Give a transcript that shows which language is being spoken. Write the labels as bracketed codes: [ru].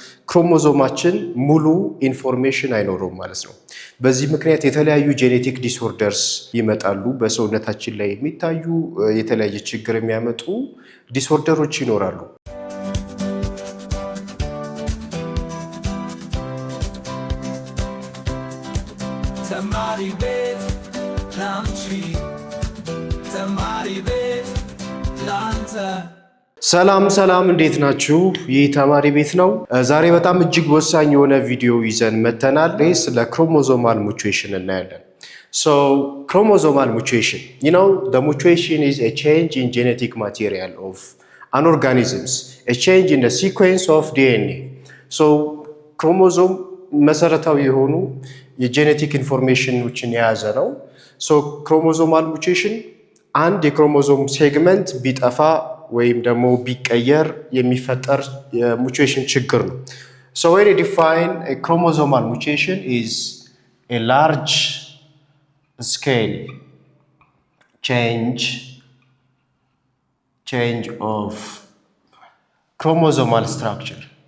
[am] ክሮሞዞማችን ሙሉ ኢንፎርሜሽን አይኖረውም ማለት ነው። በዚህ ምክንያት የተለያዩ ጄኔቲክ ዲስኦርደርስ ይመጣሉ። በሰውነታችን ላይ የሚታዩ የተለያየ ችግር የሚያመጡ ዲስኦርደሮች ይኖራሉ። ተማሪ ቤት ላንቺ፣ ተማሪ ቤት ላንተ። ሰላም እንዴት ናችሁ? ይህ ተማሪ ቤት ነው። ዛሬ በጣም እጅግ ወሳኝ የሆነ ቪዲዮ ይዘን መተናል። ስለ ክሮሞዞማል ሙቴሽን እናያለን። [en] So chromosomal mutation, the mutation is a change in genetic material of an organisms, a change in the sequence of DNA. So chromosome [am] መሰረታዊ የሆኑ የጄኔቲክ ኢንፎርሜሽኖችን የያዘ ነው። ሶ ክሮሞዞማል ሙቴሽን አንድ የክሮሞዞም ሴግመንት ቢጠፋ ወይም ደግሞ ቢቀየር የሚፈጠር የሙቴሽን ችግር ነው። [en] So when you define a chromosomal mutation is a large scale change of chromosomal structure.